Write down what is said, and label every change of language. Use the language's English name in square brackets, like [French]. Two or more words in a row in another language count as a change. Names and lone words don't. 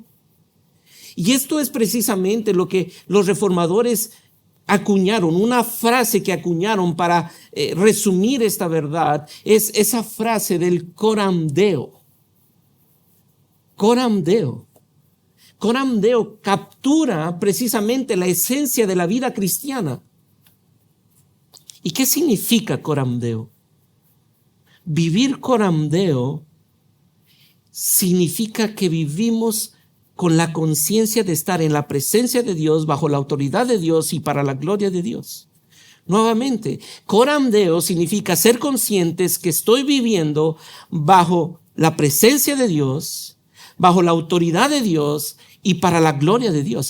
[Spanish] Y esto es precisamente lo que los reformadores acuñaron, una frase que acuñaron para resumir esta verdad, es esa frase del [Latin] coram Deo. Coram Deo. Coram Deo [Spanish] captura precisamente la esencia de la vida cristiana. ¿Y qué significa [Latin] coram Deo? [Spanish] Vivir [Latin] coram Deo [Spanish] significa que vivimos con la conciencia de estar en la presencia de Dios, bajo la autoridad de Dios y para la gloria de Dios. Nuevamente, [Latin] coram Deo [Spanish] significa ser conscientes que estoy viviendo bajo la presencia de Dios, bajo la autoridad de Dios y para la gloria de Dios.